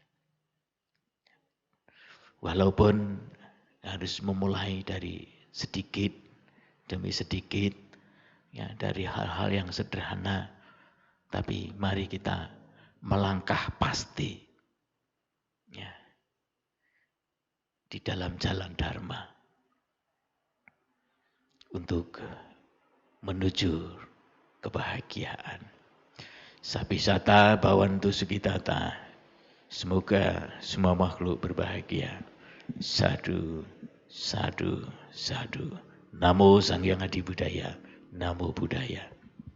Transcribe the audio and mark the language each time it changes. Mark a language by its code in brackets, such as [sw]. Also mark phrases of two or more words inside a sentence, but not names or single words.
[id] Walaupun harus memulai dari sedikit demi sedikit, ya dari hal-hal yang sederhana, tapi mari kita melangkah pasti ya, di dalam jalan Dharma untuk menuju kebahagiaan. [pi] Sapisata bawantu sukitata. [id] Semoga semua makhluk berbahagia. [pi] Sadu, sadu, sadu. Namo Sang Hyang Adi Budaya. Namo Buddhaya.